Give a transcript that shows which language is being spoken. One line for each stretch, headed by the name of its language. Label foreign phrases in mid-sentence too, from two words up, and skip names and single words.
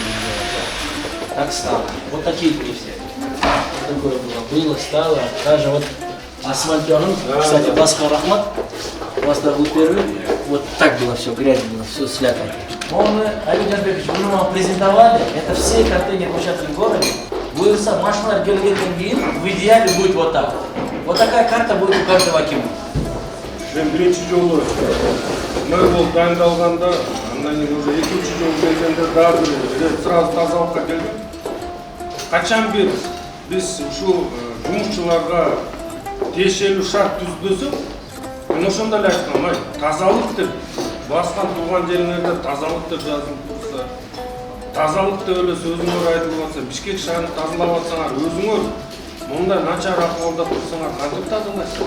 Russian: Так стало. Вот такие были все. Такое было, стало. Даже вот асфальт, кстати, Басха Рахмат, вас был первый. Вот так было все, грязь было, все слякоть. Мы, Олег Жанбекович, мы вам презентовали, это все контейнерные площадки в городе.
Kyrgyz: Буйырса, машиналар келгенден кийин
Russian: в идеале будет вот так. Вот такая карта будет у каждого акима.
Kyrgyz: Биринчи жолу мэр болуп дайындалганда, андан кийин уже экинчи жолу келгенде дагы сразу тазалыкка келдим. Качан биз ушул жумушчуларга тиешелүү шарт түзбөсөк, мен ошондо эле айткам, тазалык деп баскан тууган жериңерде тазалык деп жазылып турса, тазалык деп эле сөзүңөр айтылып атса, Бишкек шаарын тазалап атсаңар, өзүңөр мындай начар акыбалда турсаңар кантип тазалайсыңар?